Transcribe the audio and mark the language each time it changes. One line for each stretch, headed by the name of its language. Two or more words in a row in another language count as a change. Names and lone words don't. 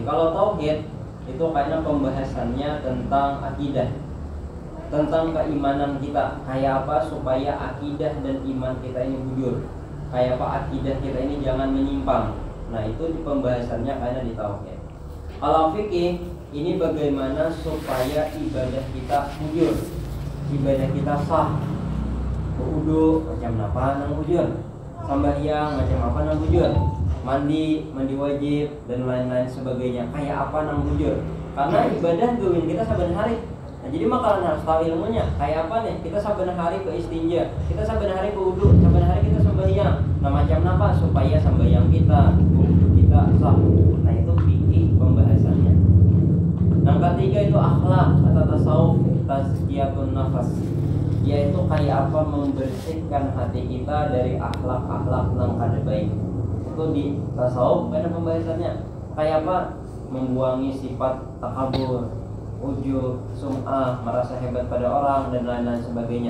Banjar: Kalau tauhid itu karena pembahasannya tentang akidah, tentang keimanan kita, kayak apa supaya akidah dan iman kita ini bujur, kayak apa akidah kita ini jangan menyimpang.
Indonesian: Nah, itu di pembahasannya karena di tauhid.
Banjar: Kalau fikih ini bagaimana supaya ibadah kita bujur, ibadah kita sah, berwudu macam apa nang bujur, sembahyang macam apa nang bujur, mandi wajib, dan lain-lain sebagainya kayak apa nang bujur. Karena ibadah gawin kita saben hari. Nah, jadi makalan harus tahu ilmunya. Kayak apa nih? Kita saben hari ke istinja, kita saben hari ke wudu, saben hari kita sembahyang. Nah, macam apa supaya sembahyang kita,
Indonesian: wudu kita sah.
Banjar: Nah, itu fikih pembahasannya. Yang ketiga itu akhlak atau tasawuf,
Arabic: tazkiyatun nafas,
Banjar: yaitu kayak apa membersihkan hati kita dari akhlak-akhlak yang kada baik. Itu di tasawuf karena pembahasannya kayak apa membuangi sifat takabur, ujub, sum'ah, merasa hebat pada orang, dan lain-lain sebagainya.